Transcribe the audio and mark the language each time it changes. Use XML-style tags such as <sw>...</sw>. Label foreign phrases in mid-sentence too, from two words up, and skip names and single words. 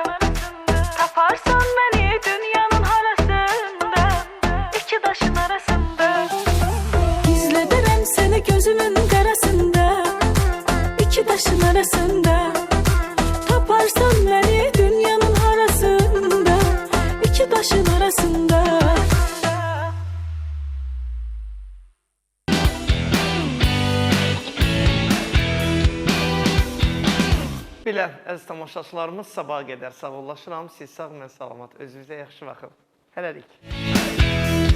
<tr>Taparsan beni dünyanın harasında, iki taşın arasında. Gizlederim seni gözümün karasında, iki taşın arasında. Taparsan beni dünyanın harasında, iki taşın arasında.</tr> <az>Belə, əziz tamaşaçılarımız, sabaha qədər sağollaşıram. Siz sağ, mən salamat. Özünüzə yaxşı baxın. Hələlik.</az>